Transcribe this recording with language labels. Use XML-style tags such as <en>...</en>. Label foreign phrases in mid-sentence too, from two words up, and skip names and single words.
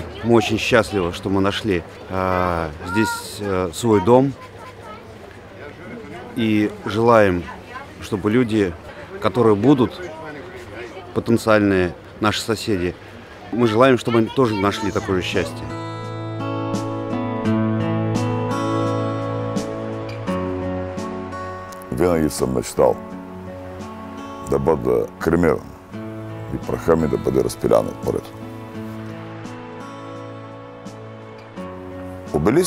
<ru>Мы очень счастливы, что мы нашли здесь свой дом. И желаем, чтобы люди, которые будут потенциальные наши соседи, мы желаем, чтобы они тоже нашли такое счастье.</ru> <bg>Винаги съм мечтал да бъда кремиран и праха ми да бъде разпилян от морето. Обелиск?</bg>